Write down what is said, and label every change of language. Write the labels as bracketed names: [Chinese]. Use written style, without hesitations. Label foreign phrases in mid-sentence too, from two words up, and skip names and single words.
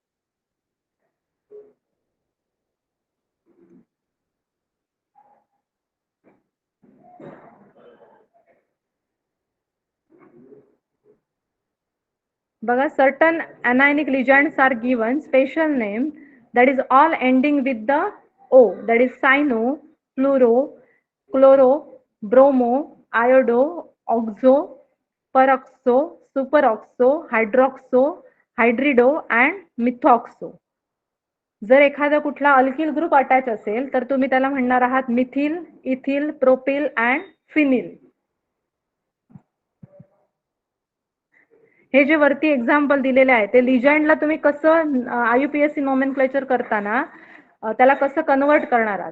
[English] Baga, certain anionic ligands are given special name, that is all ending with the O, that is cyano, fluoro, chloro, bromo, iodo, oxo, peroxo, superoxo, hydroxo, hydrido and methoxo. [Marathi] जर एखादा कुठला [English] alkyl group [Marathi] अटॅच असेल तर तुम्ही त्याला म्हणणार आहात [English] methyl, ethyl, propyl and phenyl. [Marathi] हे जे वरती एक्झाम्पल दिलेले आहे ते लिजंडला तुम्ही कसं [English] IUPAC nomenclature [Marathi] करताना त्याला कसं कन्वर्ट करणार आहात.